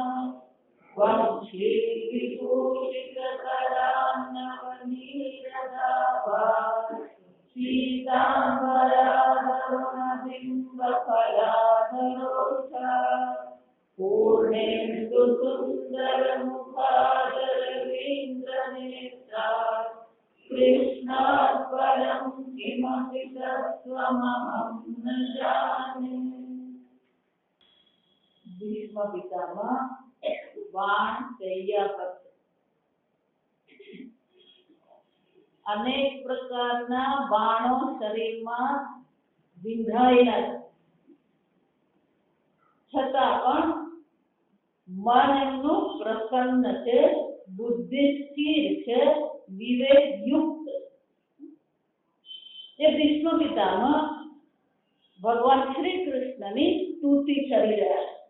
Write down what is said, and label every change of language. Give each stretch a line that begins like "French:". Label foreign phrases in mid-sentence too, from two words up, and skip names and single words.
Sanskrit: वंशीविभूषितकरान्नवनीरदाभाः सीताम्बराधवनबिम्बफलाधरोषा पूर्णेन्दुसुन्दरमुखादरवीन्द्रनेत्रा कृष्णात् परं किमपि तत्त्वमहं न जाने।
Gujarati: ભીષ્મ પિતામહ બાણ શય્યાપત્ર અનેક પ્રકારના બાણો શરીરમા વિંધાયેલા છતાં પણ મન એમનું પ્રસન્ન છે, બુદ્ધિ સ્થિર છે, વિવેક યુક્ત. એ ભીષ્મ પિતામહ ભગવાન શ્રી કૃષ્ણની સ્તુતિ કરી રહ્યા છે.